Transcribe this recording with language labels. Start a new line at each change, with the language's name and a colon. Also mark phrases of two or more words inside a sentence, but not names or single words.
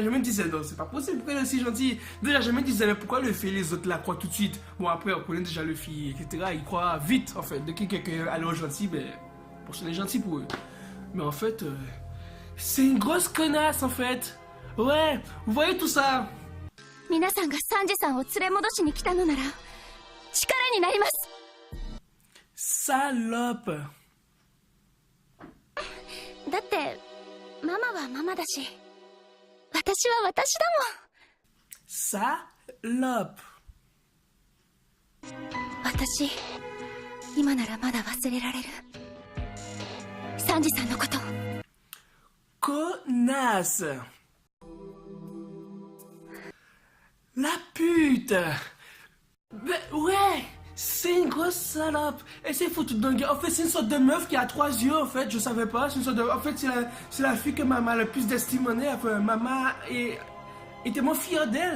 French: Je me disais non c'est pas possible, pourquoi elle est aussi gentille, déjà je me disais mais pourquoi le fait les autres la croient tout de suite, bon après on connaît déjà le film, etc, ils croient vite en fait, dès que quelqu'un a l'air gentil, ben pour ça c'est gentil pour eux, mais en fait c'est une grosse connasse en fait. Ouais, vous voyez tout ça.
Japanese: 皆さんがサンジさんを連れ戻しに来たのなら力になります。
French: Salope.
Japanese: だってママはママだし私は私だもん。
French: Salope.
Japanese: 私今ならまだ忘れられる。ササンジさんのこと。
French: Connasse. La pute. Ben, ouais, c'est une grosse salope. Elle s'est foutue d'un gars. En fait, c'est une sorte de meuf qui a 3 yeux, en fait, je savais pas. C'est une sorte de... En fait, c'est la fille que maman a le plus d'estime en elle. Enfin, maman est tellement fière d'elle.